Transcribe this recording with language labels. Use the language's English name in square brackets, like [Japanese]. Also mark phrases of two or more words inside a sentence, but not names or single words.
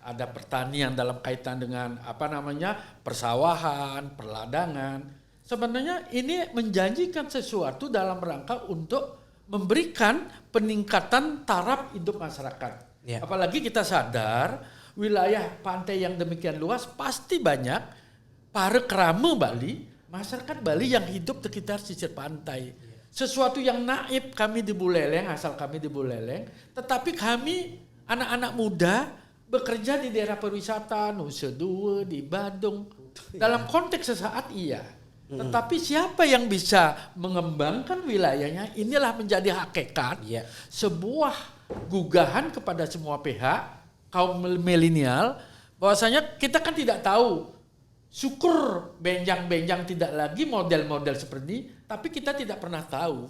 [Indonesian] Ada pertanian dalam kaitan dengan persawahan, perladangan. Sebenarnya ini menjanjikan sesuatu dalam rangka untuk memberikan peningkatan taraf hidup masyarakat. Apalagi kita sadar wilayah pantai yang demikian luas pasti banyak para kerama Bali, masyarakat Bali yang hidup di sekitar sisir pantai. Sesuatu yang naib kami di Buleleng, asal kami di Buleleng, tetapi kami anak-anak muda bekerja di daerah pariwisata, Nusa Dua, di Badung. Dalam konteks sesaat iya. Tetapi siapa yang bisa mengembangkan wilayahnya, inilah menjadi hakikat sebuah gugahan kepada semua pihak, kaum milenial, bahwasanya kita kan tidak tahu, syukur benjang-benjang tidak lagi model-model seperti ini, tapi kita tidak pernah tahu.